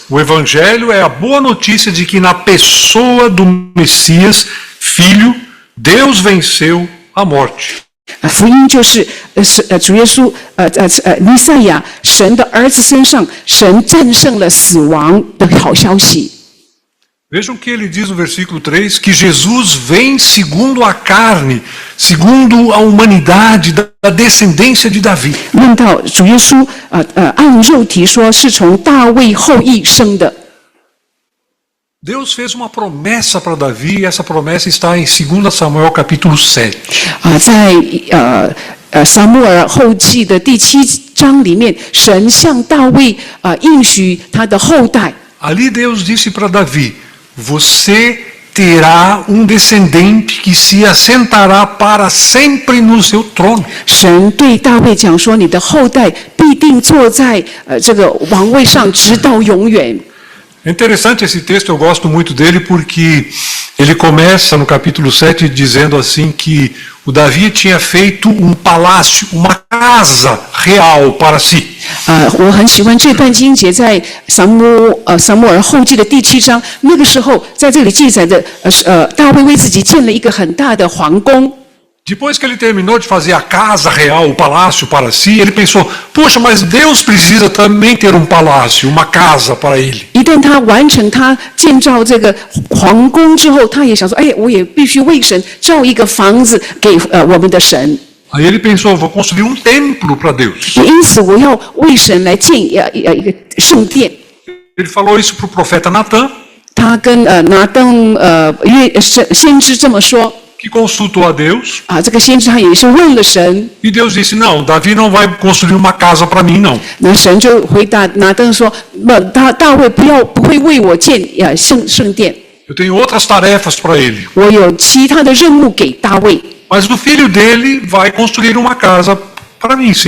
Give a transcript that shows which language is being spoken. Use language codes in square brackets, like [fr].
[pt] O Evangelho é a boa notícia de que na pessoa do Messias, Filho, Deus venceu a morte. [zh] 福音就是主耶稣弥赛亚神的儿子身上，神战胜了死亡的好消息。 [pt] Vejam que ele diz no versículo 3 que Jesus vem segundo a carne, segundo a humanidade, da descendência de Davi. [zh] 论到主耶稣按肉体说是从大卫后裔生的。 [pt] Deus fez uma promessa para Davi e essa promessa está em 2 Samuel capítulo 7. [zh] 在撒母耳后记的第7章里面，神向大卫应许他的后代。 [pt] Ali Deus disse para Davi: Você terá descendente que se assentará para sempre no seu trono. [zh] 神对大卫讲说：“你的后代必定坐在这个王位上，直到永远。” [pt] É interessante esse texto, eu gosto muito dele porque ele começa no capítulo 7 dizendo assim que o Davi tinha feito palácio, uma casa real para si. [zh] 我很喜欢这段经节，在撒母耳后记的第7章，那个时候在这里记载的，大卫为自己建了一个很大的皇宫。 [pt] Depois que ele terminou de fazer a casa real, o palácio para si, ele pensou: poxa, mas Deus precisa também ter palácio, uma casa para ele. [zh] 一旦他完成他建造这个皇宫之后，他也想说：“哎，我也必须为神造一个房子给我们的神。” [pt] Aí ele pensou: vou construir templo para Deus. [zh] 也因此，我要为神来建一个圣殿。 [pt] Ele falou isso para o profeta Natan, [zh] 他跟拿登先知这么说。 [pt] que consultou a Deus. [zh] 这个先知他也是问了神。 [pt] E Deus disse: não, Davi não vai construir uma casa para mim, não. [zh] 那神就回答拿登说：“大卫不会为我建圣殿。 [pt] Eu tenho outras tarefas para ele. [zh] 我有其他的任务给大卫。 [pt] Mas o filho dele vai construir uma casa para mim, sim.